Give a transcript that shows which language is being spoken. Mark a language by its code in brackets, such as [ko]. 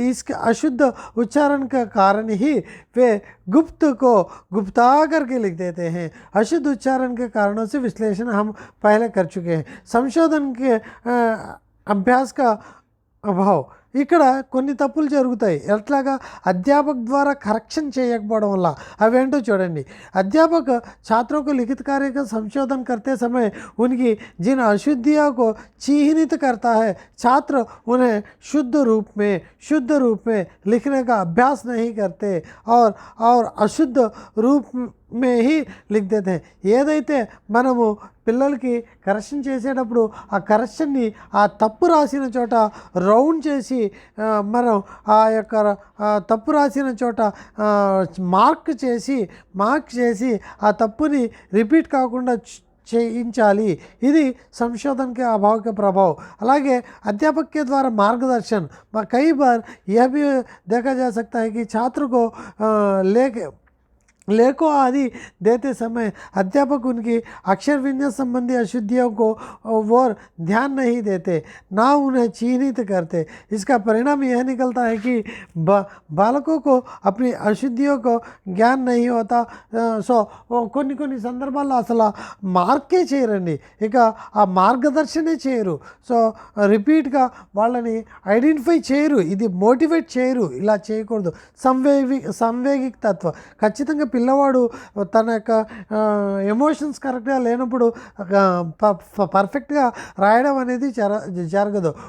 [hi] इसके अशुद्ध उच्चारण का कारण ही वे गुप्त को गुप्ता करके लिख देते हैं. अशुद्ध उच्चारण के कारणों से विश्लेषण हम पहले कर चुके हैं. संशोधन के अभ्यास का अभाव. [te] ఇక్కడ కొన్ని తప్పులు జరుగుతాయి. ఎట్లాగా? అధ్యాపక ద్వారా కరెక్షన్ చేయకపోవడం వల్ల. అవేంటో చూడండి. [hi] అధ్యాపक छात्रों को लिखित कार्य का संशोधन करते समय उनकी जिन अशुद्धियों को चिह्नित करता है, छात्र उन्हें शुद्ध रूप में लिखने का अभ्यास नहीं करते और अशुद्ध रूप में ही लिख देते हैं. [te] ఏదైతే మనము పిల్లలకి కరెక్షన్ చేసేటప్పుడు ఆ కరెక్షన్ని ఆ తప్పు రాసిన చోట రౌండ్ చేసి మనం ఆ యొక్క తప్పు రాసిన చోట మార్క్ చేసి ఆ తప్పుని రిపీట్ కాకుండా చేయించాలి. ఇది [hi] संशोधन के अभाव के प्रभाव. [te] అలాగే [hi] अध्यापक के द्वारा मार्गदर्शन. कई बार यह भी देखा जा सकता है कि छात्र को लेखों आदि देते समय अध्यापक उनकी अक्षर विन्यास संबंधी अशुद्धियों को और ध्यान नहीं देते, ना उन्हें चिन्हित करते. इसका परिणाम यह निकलता है कि बालकों को अपनी अशुद्धियों को ज्ञान नहीं होता. [te] సో కొన్ని సందర్భాల్లో అసలు మార్కే చేయరండి, ఇక ఆ మార్గదర్శనే చేయరు. సో రిపీట్గా వాళ్ళని ఐడెంటిఫై చేయరు, ఇది మోటివేట్ చేయరు, ఇలా చేయకూడదు. సంవేగిక తత్వం. ఖచ్చితంగా పిల్లవాడు తన యొక్క ఎమోషన్స్ కరెక్ట్గా లేనప్పుడు పర్ఫెక్ట్గా రాయడం అనేది జరగదు.